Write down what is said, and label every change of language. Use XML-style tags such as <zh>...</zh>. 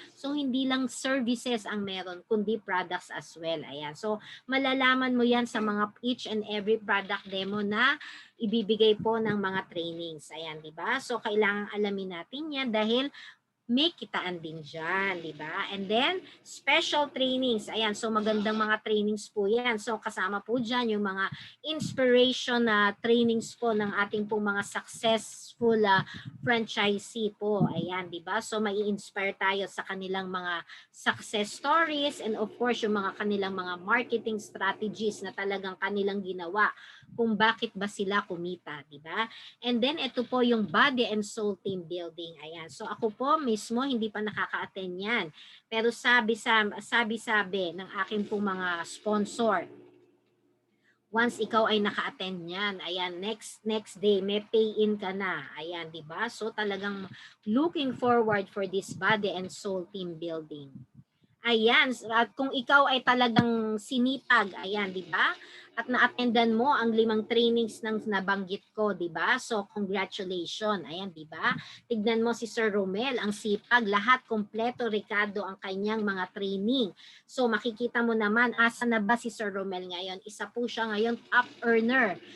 <tl>So hindi lang services ang meron, kundi products as well, ayan. So malalaman mo yan sa mga each and every product demo na ibibigay po ng mga trainings. Ayan, di ba? So, kailangan alamin natin yan dahil may kitaan din dyan, di ba?</tl> <en>And then, special trainings.</en> <tl>Ayan, so magandang mga trainings po yan. So, kasama po dyan yung mga inspiration na trainings po ng ating po mga successful franchisee po. Ayan, di ba? So, may inspire tayo sa kanilang mga success stories and of course, yung mga kanilang mga marketing strategies na talagang kanilang ginawa kung bakit ba sila kumita, di ba?</tl> <en>And then, ito po yung body and soul team building.</en> <tl>Ayan. So, ako po mismo, hindi pa nakaka-attend yan. Pero sabi ng aking pong mga sponsor, once ikaw ay naka-attend yan, ayan, next day, may pay-in ka na. Ayan, di ba?</tl> <en>So, talagang looking forward for this body and soul team building.</en> <tl>Ayan, at kung ikaw ay talagang sinipag, ayan, di ba? At na-attendan mo ang 5 trainings ng nabanggit ko, di ba? So, congratulations. Ayan, di ba? Tignan mo si Sir Romel, ang sipag, lahat kompleto, Ricardo, ang kanyang mga training. So, makikita mo naman, asa na ba si Sir Romel ngayon? Isa po siya ngayon top earner.</tl>